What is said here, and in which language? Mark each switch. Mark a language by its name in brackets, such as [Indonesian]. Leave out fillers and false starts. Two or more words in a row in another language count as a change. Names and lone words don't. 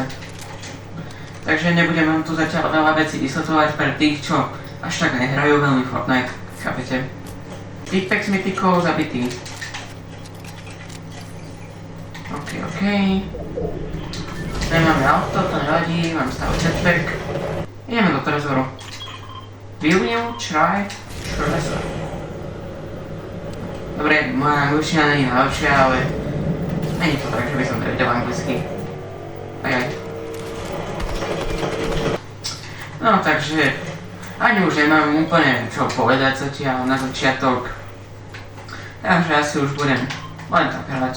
[Slovak] Takže nebudem vám tu zatiaľ veľa vecí vysvetľovať pre tých, čo až tak nehrajú veľmi Fortnite, chápete? Typek s mytikou zabitý. OK. Nemáme auto, to nevadí, mám stále jetpack. Ideme do trezoru. [English] Will you try treasure? [Slovak] Dobre, moja angličtina není najlepšia, ale není to tak, že by som nevedel anglicky. Ajaj. No takže ani už nemám úplne čo povedať zatiaľ na začiatok. Takže asi už budem len tak hrať.